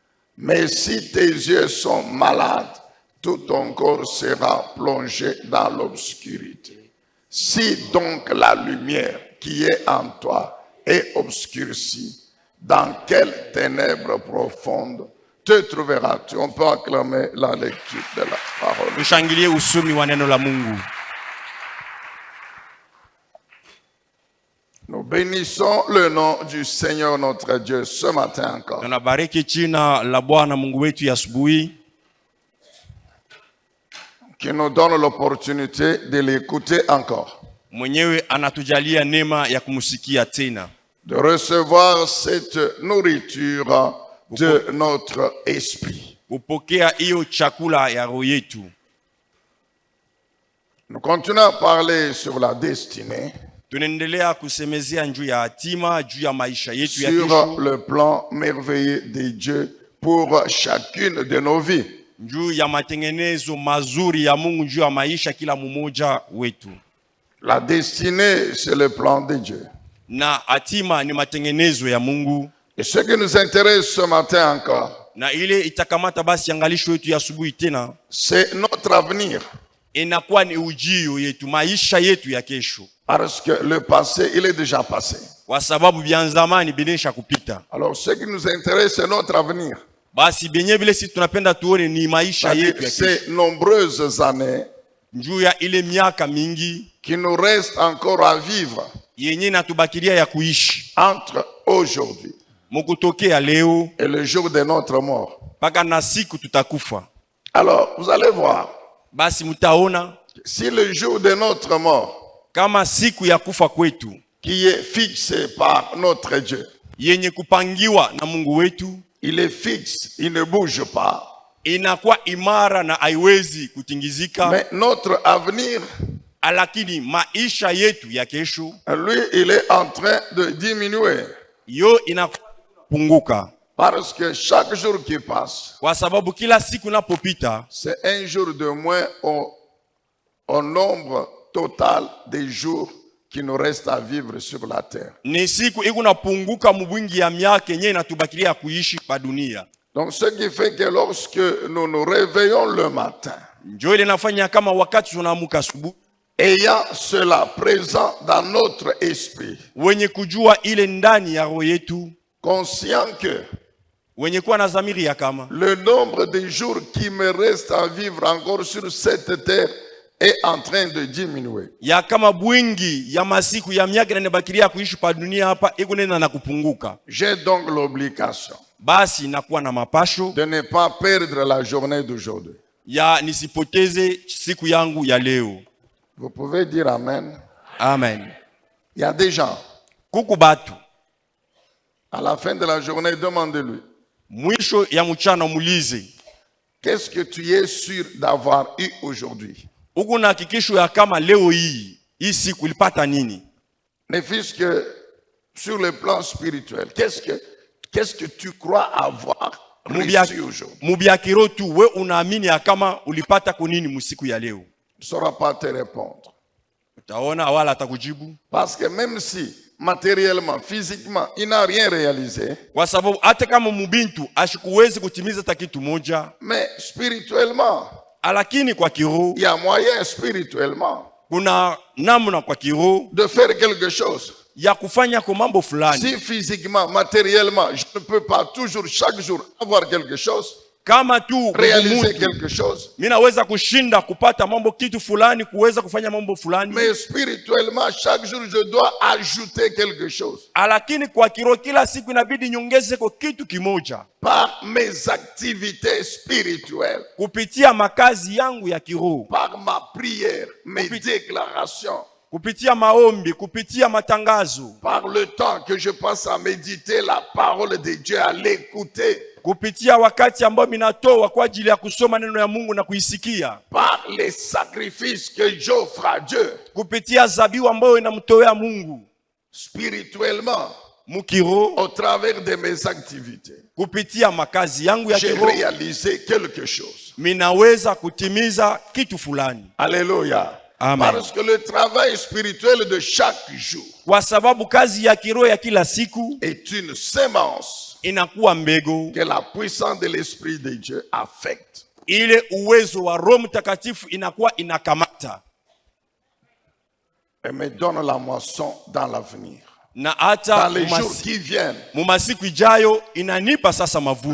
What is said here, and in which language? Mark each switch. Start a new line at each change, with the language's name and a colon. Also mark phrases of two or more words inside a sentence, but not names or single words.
French: Mais si tes yeux sont malades, tout ton corps sera plongé dans l'obscurité. Si donc la lumière qui est en toi est obscurcie, dans quelles ténèbres profondes te trouveras-tu? On peut acclamer la lecture de la parole.
Swahili: Tushangilie usomi wa neno la Mungu.
French: Nous bénissons le nom du Seigneur notre Dieu ce matin encore.
Swahili: Tunabariki jina la Bwana Mungu wetu ya asubuhi,
French: Qui nous donne l'opportunité de l'écouter encore.
Swahili: mwenyewe anatujalia neema ya kumsikia tena,
French: De recevoir cette nourriture de notre esprit.
Swahili: kupokea hiyo chakula ya roho yetu.
French: Nous continuons à parler sur la destinée,
Swahili: Tunaendelea kusemezea juu ya hatima, juu ya maisha yetu ya
French: sur
Swahili: kesho,
French: le plan merveilleux de Dieu pour chacune de nos vies.
Swahili: juu ya matengenezo mazuri ya Mungu juu ya maisha kila mmoja wetu.
French: La destinée, c'est le plan de Dieu.
Swahili: Na hatima ni matengenezo ya Mungu,
French: Et ce qui nous intéresse ce matin encore,
Swahili: na ile itakamata basi angalisho yetu ya asubuhi tena,
French: c'est notre avenir.
Swahili: inakuwa ni ujio yetu, maisha yetu ya kesho,
French: Parce que le passé, il est déjà passé.
Swahili: kwa sababu vya zamani binesha kupita.
French: Alors, ce qui nous intéresse, c'est notre avenir.
Swahili: Basi benye vile sisi tunapenda tuone ni maisha yetu ya kesho,
French: Ces nombreuses années
Swahili: juu ya ile miaka mingi
French: qui nous restent encore à vivre
Swahili: yenye natubakilia ya kuishi
French: entre aujourd'hui
Swahili: mukutokea leo
French: et le jour de notre mort.
Swahili: mpaka na siku tutakufa.
French: Alors, vous allez voir,
Swahili: Basi mutaona
French: si le jour de notre mort,
Swahili: kama siku ya kufa kwetu
French: qui est fixé par notre Dieu,
Swahili: yenye kupangiwa na Mungu wetu
French: il est fixe, il ne bouge pas.
Swahili: inakuwa imara na haiwezi kutingizika,
French: Mais notre avenir,
Swahili: lakini maisha yetu ya kesho
French: lui, il est en train de diminuer.
Swahili: yo inapunguka,
French: Parce que chaque jour qui passe,
Swahili: kwa sababu kila siku napopita
French: c'est un jour de moins au nombre total des jours qui nous restent à vivre sur la terre.
Swahili: ni siku iko napunguka mubwingi ya miaka yenye inatubakilia kuishi pa dunia.
French: Donc ce qui fait que lorsque nous nous réveillons le matin,
Swahili: Njo ile nafanya kama wakati tunaamuka asubuhi,
French: ayant cela présent dans notre esprit,
Swahili: wenye kujua ile ndani ya roho yetu,
French: conscient que
Swahili: wenye kuwa na dhamiri ya kama
French: le nombre de jours qui me reste à vivre encore sur cette terre est en train de diminuer.
Swahili: ya kama bwingi ya masiku ya miaka inanibakilia kuishi pa dunia hapa iko nenda na kupunguka.
French: J'ai donc l'obligation
Swahili: Basi nakuwa na mapasho
French: de ne pas perdre la journée d'aujourd'hui.
Swahili: ya nisipoteze siku yangu ya leo.
French: Vous pouvez dire Amen.
Swahili: Amen.
French: Il y a des gens,
Swahili: Kuku batu
French: à la fin de la journée, demandez-lui,
Swahili: mwisho ya mchana muulize,
French: qu'est-ce que tu es sûr d'avoir eu aujourd'hui?
Swahili: uko na hakikisho ya kama leo hii siku ulipata nini?
French: Ne fût-ce que sur le plan spirituel, qu'est-ce que tu crois avoir reçu aujourd'hui?
Swahili: Mubiakiro tu we unaamini ya kama ulipata kunini musiku ya leo?
French: Il ne saura pas te répondre.
Swahili: Utaona wala atakujibu,
French: Parce que même si matériellement, physiquement, il n'a rien réalisé,
Swahili: kwa sababu hata kama mubintu ashikuwezi kutimiza hata kitu moja,
French: mais spirituellement,
Swahili: lakini kwa kiroho
French: il y a moyen spirituellement
Swahili: kuna namna kwa kiroho
French: de faire quelque chose.
Swahili: ya kufanya kwa mambo fulani.
French: Si physiquement, matériellement, je ne peux pas toujours, chaque jour, avoir quelque chose,
Swahili: Kama tu
French: réaliser quelque chose,
Swahili: mimi naweza kushinda kupata mambo kitu fulani, kuweza kufanya mambo fulani,
French: mais spirituellement, chaque jour, je dois ajouter quelque chose
Swahili: lakini kwa kiroho kila siku inabidi nyongeze kwa kitu kimoja
French: par mes activités spirituelles,
Swahili: kupitia makazi yangu ya kiroho,
French: par ma prière, mes déclarations,
Swahili: kupitia maombi, kupitia matangazo,
French: par le temps que je passe à méditer la parole de Dieu, à l'écouter,
Swahili: kupitia wakati ambao minatoa kwa ajili ya kusoma neno ya Mungu na kuisikia,
French: par les sacrifices que j'offre à Dieu,
Swahili: kupitia zabihu ambayo inamtolea Mungu
French: spirituellement,
Swahili: mukiro,
French: au travers de mes activités,
Swahili: kupitia makazi yangu ya
French: j'ai
Swahili: kiroho
French: réalisé quelque chose.
Swahili: minaweza kutimiza kitu fulani.
French: Alléluia.
Swahili: Amen.
French: Parce que le travail spirituel de chaque jour
Swahili: Kwa sababu kazi ya kiroho ya kila siku
French: est une sémence
Swahili: inakuwa mbegu
French: que la puissance de l'Esprit de Dieu affecte.
Swahili: ile uwezo wa Roho Mtakatifu inakuwa inakamata
French: et me donne la moisson dans l'avenir.
Swahili: na hata
French: Dans les jours qui viennent,
Swahili: mumasiku ijayo inanipa sasa mavuno.